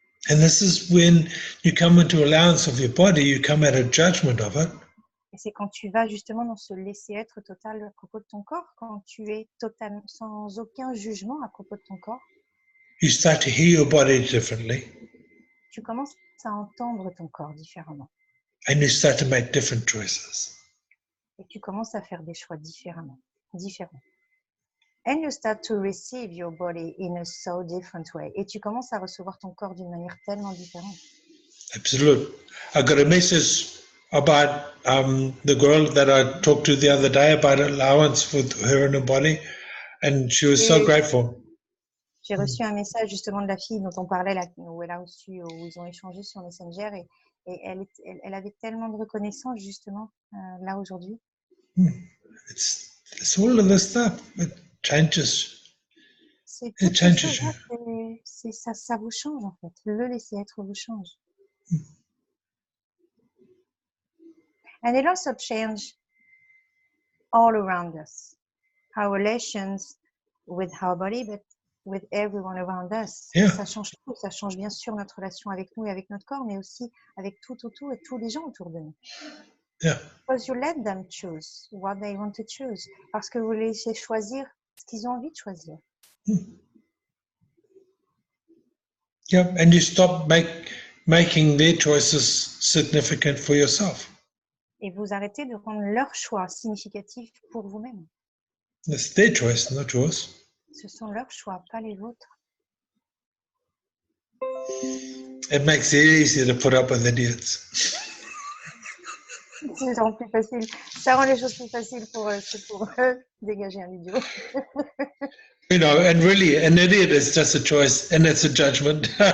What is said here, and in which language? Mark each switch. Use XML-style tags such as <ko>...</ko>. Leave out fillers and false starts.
<en>And this is when you come into allowance of your body, you come out of judgment of it.</en> <fr>Et c'est quand tu vas justement dans ce laisser-être total à propos de ton corps, quand tu es totalement sans aucun jugement à propos de ton corps,</fr> <en>You start to hear your body differently,</en> <fr>tu commences à entendre ton corps différemment.</fr> <en>and you start to make different choices.</en> <fr>Et tu commences à faire des choix différents.</fr> <en>And you start to receive your body in a so different way.</en> <fr>Et tu commences à recevoir ton corps d'une manière tellement différente.</fr> <en>Absolutely. I got a message about the girl that I talked to the other day about allowance with her and her body, and she was so grateful.</en> <fr>J'ai reçu un message justement de la fille dont on parlait, là, où ils ont échangé sur Messenger, et elle avait tellement de reconnaissance justement là aujourd'hui.</fr> <en>It's all of this stuff. It changes.</en> <fr>C'est</fr> <en>It</en> <fr>toutes ces</fr> <en>changes you.</en> <fr>choses-là, ça vous change en fait. Le laisser être vous change.</fr> <en>And it also changes all around us. Our relations with our body, but with everyone around us. Yeah.</en> <fr>Ça change tout. Ça change bien sûr notre relation avec nous et avec notre corps, mais aussi avec tout autour et tous les gens autour de nous.</fr> <en>Yeah. Because you let them choose what they want to choose.</en> <fr>Parce que vous les laissez choisir ce qu'ils ont envie de choisir.</fr> <en>Yeah. And you stop making their choices significant for yourself.</en> <fr>Et vous arrêtez de rendre leur choix significatif pour vous-même.</fr> <en>It's their choice, not yours.</en> <fr>Ce sont leurs choix, pas les vôtres.</fr> <en>It makes it easier to put up with idiots.</en> <fr>Ça rend plus facile. Ça rend les choses plus faciles pour dégager un idiot.</fr> <en>You know, and really, an idiot is just a choice, and it's a judgment.</en>